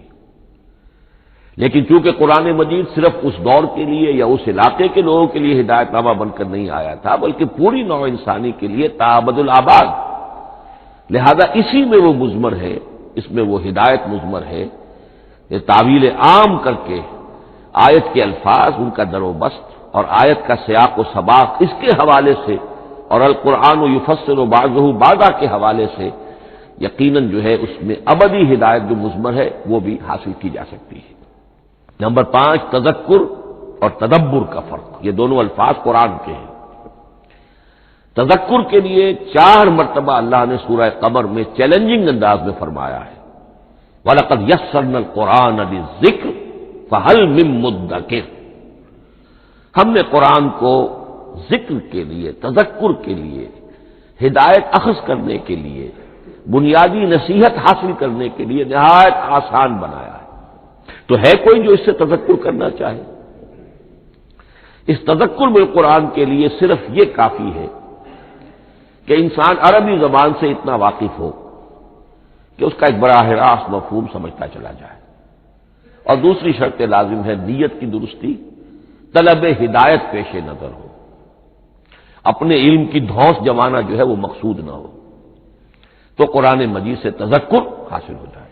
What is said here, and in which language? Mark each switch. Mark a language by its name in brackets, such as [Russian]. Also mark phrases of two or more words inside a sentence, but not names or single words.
[Urdu] لیکن چونکہ قرآن مجید صرف اس دور کے لیے یا اس علاقے کے لوگوں کے لیے ہدایت نامہ بن کر نہیں آیا تھا، بلکہ پوری نوع انسانی کے لیے تعبد الآباد، لہذا اسی میں وہ مضمر ہے، اس میں وہ ہدایت مضمر ہے۔ یہ تعویل عام کر کے آیت کے الفاظ، ان کا در و بست اور آیت کا سیاق و سباق اس کے حوالے سے، اور [Arabic] القرآن یفسر بعضہ بعضا [Urdu] کے حوالے سے یقیناً جو ہے اس میں ابدی ہدایت جو مضمر ہے وہ بھی حاصل کی جا سکتی ہے۔ نمبر 5، تذکر اور تدبر کا فرق، یہ دونوں الفاظ قرآن کے ہیں۔ تذکر کے لیے 4 مرتبہ اللہ نے سورہ قمر میں چیلنجنگ انداز میں فرمایا ہے [Arabic] وَلَقَدْ يَسَّرْنَا الْقُرْآنَ لِلذِّكْرِ فَهَلْ مِن مُّدَّكِرٍ، [Urdu] ہم نے قرآن کو ذکر کے لیے، تذکر کے لیے، ہدایت اخذ کرنے کے لیے، بنیادی نصیحت حاصل کرنے کے لیے نہایت آسان بنایا ہے۔ تو ہے کوئی جو اس سے تذکر کرنا چاہے؟ اس تذکر بالقرآن کے لیے صرف یہ کافی ہے کہ انسان عربی زبان سے اتنا واقف ہو کہ اس کا ایک براہ راست مفہوم سمجھتا چلا جائے، اور دوسری شرط لازم ہے نیت کی درستی، طلب ہدایت پیش نظر ہو، اپنے علم کی دھوس جمانا جو ہے وہ مقصود نہ ہو، تو قرآن مجید سے تذکر حاصل ہو جائے۔